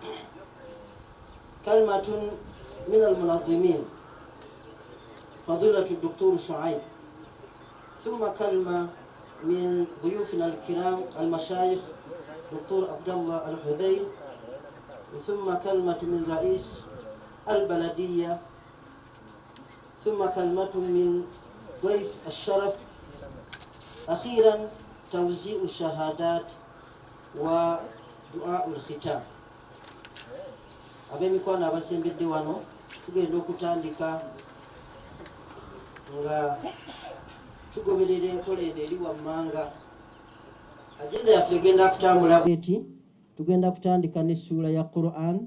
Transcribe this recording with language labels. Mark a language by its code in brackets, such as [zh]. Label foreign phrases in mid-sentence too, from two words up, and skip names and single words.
[ar] كلمة من المنظمين فضيلة الدكتور شعيب، ثم كلمة من ضيوفنا الكرام المشايخ دكتور عبد الله الحذيل، ثم كلمة من رئيس البلدية، ثم كلمة من ضيف الشرف، أخيرا توزيع الشهادات ودعاء الختام. [lg] Abemikono abasembedde wano tugenda okutandika nga tugoberera enkola eno eri wammanga. Agenda yaffe egenda kutambula eti tugenda kutandika n'essuula ya Quran.